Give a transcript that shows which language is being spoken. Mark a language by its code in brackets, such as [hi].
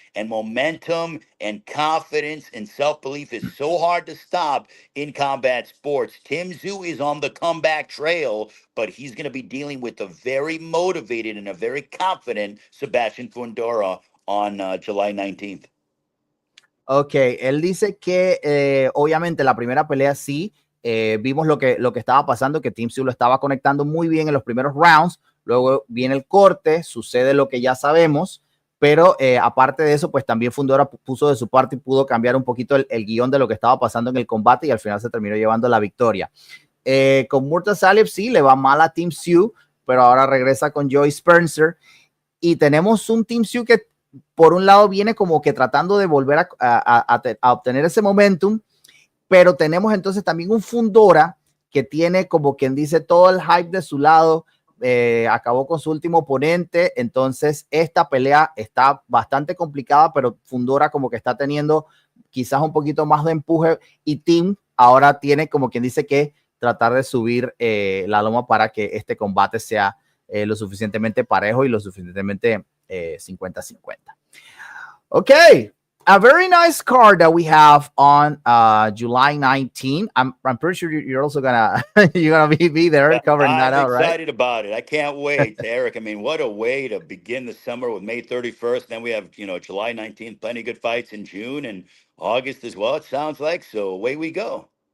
[en] And momentum and confidence and self-belief is so hard to stop in combat sports. Tim Tszyu is on the comeback trail, but he's going to be dealing with a very motivated and a very confident Sebastian Fundora on July 19th. [es] Ok, él dice que obviamente la primera pelea sí, vimos lo que estaba pasando, que Team Tszyu lo estaba conectando muy bien en los primeros rounds, luego viene el corte, sucede lo que ya sabemos, pero aparte de eso, pues también Fundora puso de su parte y pudo cambiar un poquito el guión de lo que estaba pasando en el combate, y al final se terminó llevando la victoria. Con Murtasalev sí, le va mal a Team Tszyu, pero ahora regresa con Joy Spencer, y tenemos un Team Tszyu que por un lado viene como que tratando de volver a obtener ese momentum, pero tenemos entonces también un Fundora que tiene, como quien dice, todo el hype de su lado. Acabó con su último oponente, entonces esta pelea está bastante complicada, pero Fundora como que está teniendo quizás un poquito más de empuje, y Tim ahora tiene, como quien dice, que tratar de subir la loma para que este combate sea lo suficientemente parejo y lo suficientemente 50-50. [en] Okay, a very nice card that we have on July 19. I'm pretty sure you're also gonna you're gonna be there covering that out, right? I'm excited about it. I can't wait, Eric. I mean, what a way to begin the summer with May 31st. Then we have July 19th, plenty of good fights in June and August as well. It sounds like, so away we go.